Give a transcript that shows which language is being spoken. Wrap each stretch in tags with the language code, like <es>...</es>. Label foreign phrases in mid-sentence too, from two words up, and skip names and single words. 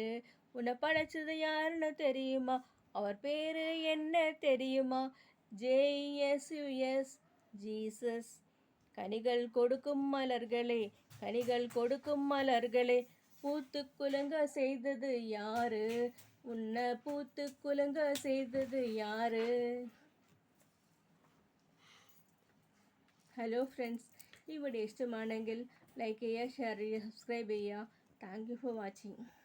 <ta>உன்னை படைச்சது யாருன்னு தெரியுமா? அவர் பேரு என்ன தெரியுமா? JSUS ஜீசஸ். கனிகள் கொடுக்கும் மலர்களே, கனிகள் கொடுக்கும் மலர்களே, பூத்து குலுங்க செய்தது யாரு? உன்னை பூத்து குலுங்க செய்தது யாரு?</ta> <ml>ഹലോ ഫ്രണ്ട്സ്, ഈ വീഡിയോ ഇഷ്ടമാണെങ്കിൽ ലൈക്ക് ചെയ്യുക, ഷെയർ ചെയ്യുക, സബ്സ്ക്രൈബ് ചെയ്യുക.</ml> <en>Thank you for watching.</en>